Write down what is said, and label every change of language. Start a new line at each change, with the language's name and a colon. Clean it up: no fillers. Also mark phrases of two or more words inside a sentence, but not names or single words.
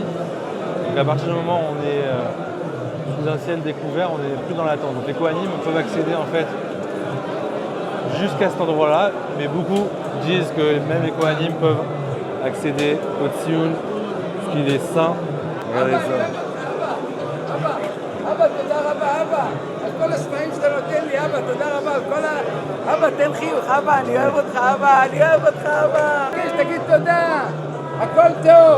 French: Donc à partir du moment où on est sous un ciel découvert, on n'est plus dans la tente. Donc les Kohanim peuvent accéder en fait jusqu'à cet endroit-là, mais beaucoup disent que même les Kohanim peuvent accéder au Tzion, parce qu'il est saint. Regardez ça.
Hebrew: אבא, תודה רבה, אבא. על כל הסמאים שאתה נותן לי, אבא, תודה רבה. על כל אבא, תן חיוך, אבא, אני אוהב אותך, אבא, אני אוהב אותך, אבא. תגיד תודה, הכל טוב.